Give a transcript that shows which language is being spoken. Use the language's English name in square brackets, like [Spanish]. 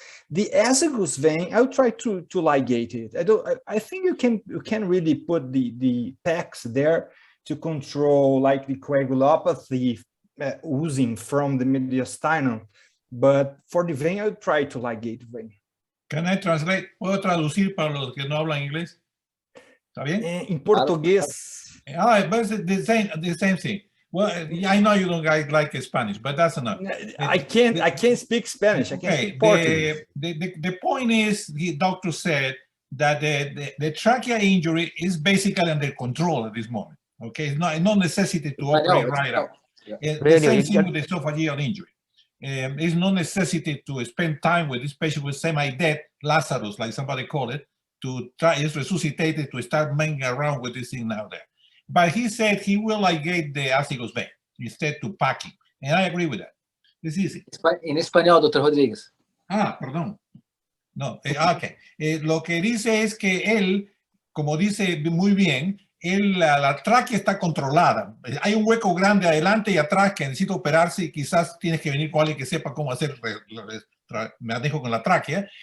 [English] The azygous vein, I'll try to ligate it. I think you can really put the packs there to control like the coagulopathy oozing from the mediastinum. But for the vein, I'll try to ligate the vein. Can I translate? [Spanish] ¿Puedo traducir para los que no hablan inglés? ¿Está bien? En portugués. [English] But it's the same thing. Well, I know you don't guys like Spanish, but that's enough. I can't speak Spanish. I can't speak Portuguese. The point is, the doctor said that the trachea injury is basically under control at this moment. Okay, it's no necessity to operate right out. Yeah. The same thing with the esophageal injury. It's no necessity to spend time with this patient with semi-dead Lazarus, like somebody called it, to try is resuscitated to start moving around with this thing now there. But he said he will ligate the azygous vein instead to packing, and I agree with that. It's easy. [Spanish] En español, Dr. Rodríguez. Perdón. No, okay. Lo que dice es que él como dice muy bien, la tráquea está controlada. Hay un hueco grande adelante y atrás que necesita operarse y quizás tienes que venir con alguien que sepa cómo hacer manejo con la tráquea.